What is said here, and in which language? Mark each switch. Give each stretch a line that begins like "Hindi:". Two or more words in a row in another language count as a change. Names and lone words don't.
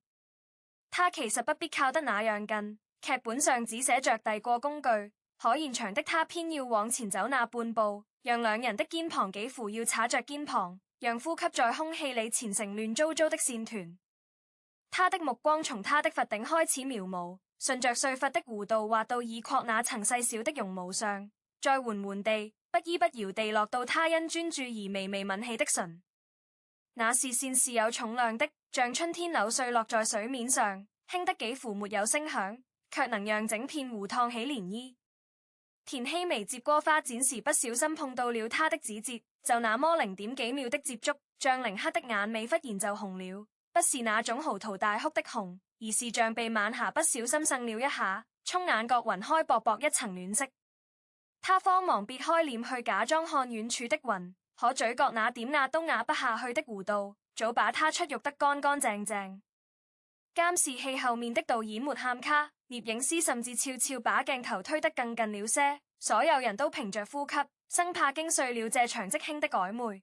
Chinese: 他其實不必靠得那樣近，劇本上只寫着遞過工具，可現場的他偏要往前走那半步，讓兩人的肩膀幾乎要擦着肩膀，讓呼吸在空氣裡纏成亂糟糟的線團。他的目光從他的髮頂開始描摹，順着碎髮的弧度畫到耳廓那層細小的絨毛上，再緩緩地不依不饒地落到他因專注而微微抿起的唇。那視線是有重量的，像春天柳絮落在水面上，輕得幾乎沒有聲響，卻能讓整片湖燙起漣漪。田希薇接過花剪時不小心碰到了他的指節，就那麼0點幾秒的接觸，像凌克的眼尾忽然就紅了，不是那種嚎啕大哭的紅，而是像被晚霞不小心滲了一下，衝眼角暈開薄薄一層暖色。他慌忙別開臉去假裝看遠處的雲，可嘴角那點壓都壓不下去的弧度，早把他出肉得乾乾淨淨。監視器後面的導演沒喊卡，攝影師甚至悄悄把鏡頭推得更近了些，所有人都屏着呼吸，生怕驚碎了這場即興的曖昧。